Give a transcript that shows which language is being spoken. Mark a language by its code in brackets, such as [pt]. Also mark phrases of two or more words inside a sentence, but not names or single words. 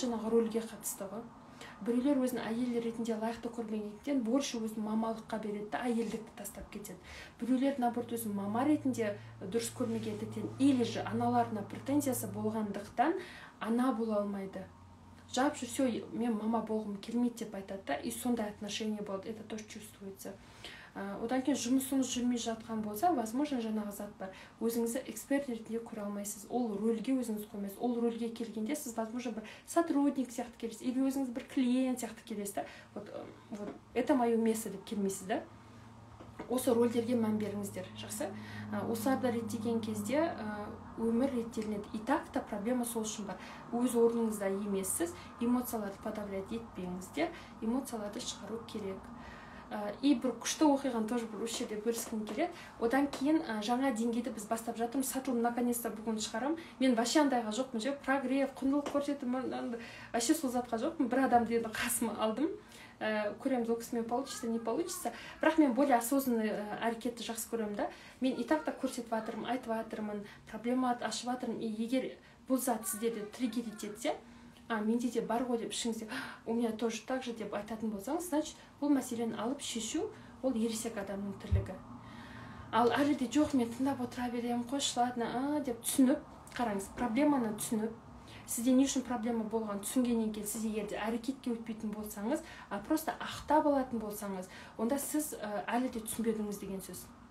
[kk] Жаңағы рөлге қатысты ғой. Біреулер өзін әйел ретінде лайықты көрмегендіктен больше өзін мамалыққа береді, әйелдікті тастап кетеді. Біреулер наоборот өзін мама ретінде дұрыс көрмегендіктен [ru] или же [kk] аналарына претензиясы болғандықтан ана бола алмайды. Жап все, мен мама болғым келмейді деп айтады да, и сондай отношение болады, [ru] это тоже чувствуется. [kk] Одан кейін жұмысыңыз жүрмей жатқан болса, возможно, жаңағы зат бар. Өзіңізді эксперт ретінде көре алмайсыз. Ол рөлге өзіңіз қоймайсыз. Ол рөлге келгенде сіз, возможно, бір сотрудник сияқты келесіз, или өзіңіз бір клиент сияқты келесіз да. [ru] Вот это мое место [kk] деп келмейсіз да. Осы рөлдерге мән беріңіздер, жақсы. Осыларды реттеген кезде өмір реттелінеді. [ru] И так-то проблема [kk] сол үшін бар. Өз орныңызда емессіз, эмоцияларды подавлять етпеңіздер, эмоцияларды шығару керек. И бір күшті оқиғаны тоже бір осы жерде бөліскім келеді. Одан кейін жаңа деңгейді біз бастап жатырмыз. Сатылым наконец-то бүгін шығарам. Мен вообще андайға жоқпын, же прогрев, құндылық көрсетім, вообще сол затқа жоқпын. Бір адамды енді қасыма алдым. Көреміз, ол кісімен [ru] получится, не получится. [kk] Бірақ мен [ru] более осознанный [kk] әрекетті жақсы көремін да. Мен [ru] и так-то [kk] көрсетіп жатырмын, айтып жатырмын, проблема ашып жатырмын. И егер бұл зат сіздерді триггерить етсе, менде де бар ғой деп ішіңізде, [ru] у меня тоже так же [kk] деп айтатын болсаңыз, значит, бұл мәселені алып шешу, ол ересек адамның тірлігі. Ал әлі де жоқ, мен тыңдап отыра беремін, қойшы, ладно, деп түсініп, қараңыз, проблеманы түсініп, сізде не үшін проблема болған түсінгеннен кейін сіз егерде әрекетке өтпейтін болсаңыз, просто ақтап алатын болсаңыз, онда сіз әлі де түсінбедіңіз деген сөз.